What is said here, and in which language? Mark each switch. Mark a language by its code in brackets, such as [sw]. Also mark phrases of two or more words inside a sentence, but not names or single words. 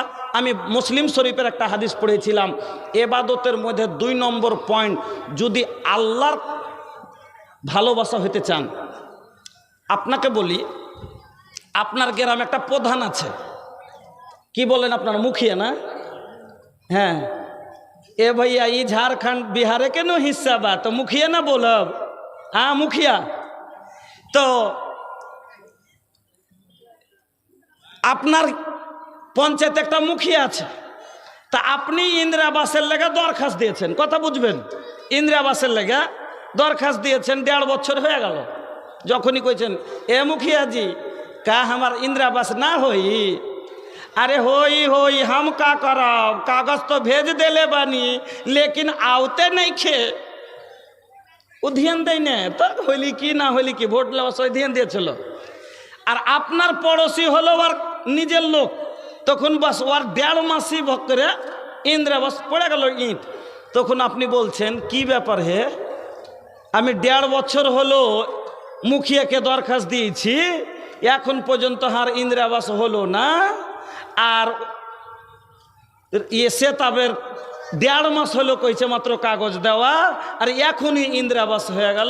[bn] আমি মুসলিম শরীফের একটা হাদিস পড়েছিলাম, এবাদতের মধ্যে 2 নম্বর পয়েন্ট, যদি আল্লাহর ভালোবাসা হতে চান। আপনাকে বলি, আপনার গ্রামে একটা প্রধান আছে, কি বলেন আপনার, মুখিয়া না? হ্যাঁ, এ [bho] भैया ये झारखंड बिहार के नो हिस्सा बा, तो मुखिया ना बोलब? हाँ मुखिया। [bn] तो আপনার পঞ্চায়েতে একটা মুখিয়া আছে, তা আপনি ইন্দিরা আবাসের লেগে দরখাস্ত দিয়েছেন, কথা বুঝবেন, ইন্দিরা আবাসের লেগে দরখাস্ত দিয়েছেন, 1.5 বছর হয়ে গেল। যখনই কইছেন এ মুখিয়া জি [bho] का हमार इंदिरा आवास ना होई, अरे होई होई हम का करब, कागज तो भेज देले बानी, लेकिन आवते नहीं खे। [bn] ও ধ্যান দেয় না, তো হইলি কি না হইলি কি, ভোট দেওয়ার সময় ধ্যান দিয়েছিল। আর আপনার পড়োশি হলো ওর নিজের লোক, তখন বাস ওর 1.5 মাসই ভক্তরে ইন্দিরা আবাস পড়ে গেল ইট। তখন আপনি বলছেন কি ব্যাপার হে, আমি 1.5 বছর হলো মুখিয়াকে দরখাস্ত দিয়েছি, এখন পর্যন্ত আর ইন্দিরা আবাস হলো না, আর এসে তাদের 1.5 মাস হলো কইছে মাত্র কাগজ দেওয়া, আর এখনই ইন্দিরা আবাস হয়ে গেল।